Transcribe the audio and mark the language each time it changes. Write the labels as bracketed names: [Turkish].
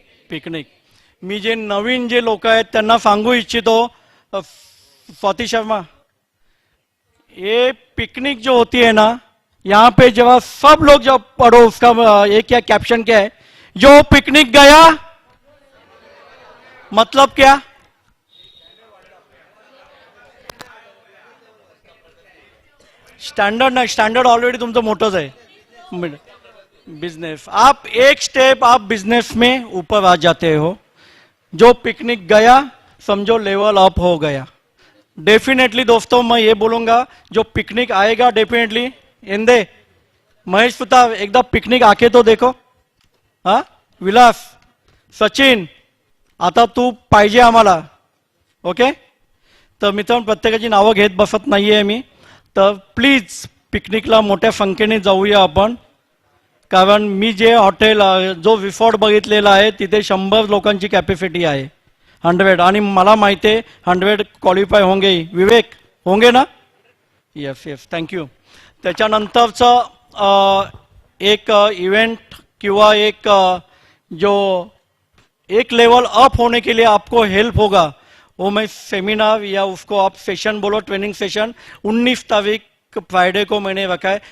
[Marathi] Picnic. मी जे नवीन जे लोक आहेत त्यांना सांगू इच्छितो, [Hindi] स्वाती शर्मा, ये पिकनिक जो होती है ना, यहाँ पे जब सब लोग जब पढ़ो उसका एक क्या कैप्शन क्या है, जो पिकनिक गया मतलब क्या? [Marathi] स्टैंडर्ड ना, स्टैंडर्ड ऑलरेडी तुमचं मोठंच आहे. [Hindi] बिजनेस, आप एक स्टेप आप बिजनेस में ऊपर आ जाते हो. जो पिकनिक गया समझो लेवल अप हो गया. डेफिनेटली दोस्तों मैं ये बोलूंगा, जो पिकनिक आएगा डेफिनेटली इंदे महेश सुतार एकदा पिकनिक आके तो देखो. [Marathi] हाँ विलास, सचिन, आता तू पाहिजे आम्हाला. ओके. तर मित्रांनो, प्रत्येकाची नावं घेत बसत नाहीये मी. तर प्लीज पिकनिकला मोठ्या संख्येने जाऊया आपण. कारण मी जे हॉटेल जो रिसॉर्ट बघितलेला आहे तिथे 100 लोकांची कॅपॅसिटी आहे. 100. आणि मला माहिती आहे 100 क्वालिफाय [Hindi] होंगे. विवेक, होंगे ना? Yes yes, thank you. [Marathi] त्याच्यानंतरचं एक इवेंट किंवा एक [Hindi] जो एक लेवल अप होने के लिए आपको हेल्प होगा, वो मैं सेमिनार या उसको आप सेशन बोलो, ट्रेनिंग सेशन 19 तारीख फ्राइडे को मैंने रखा है.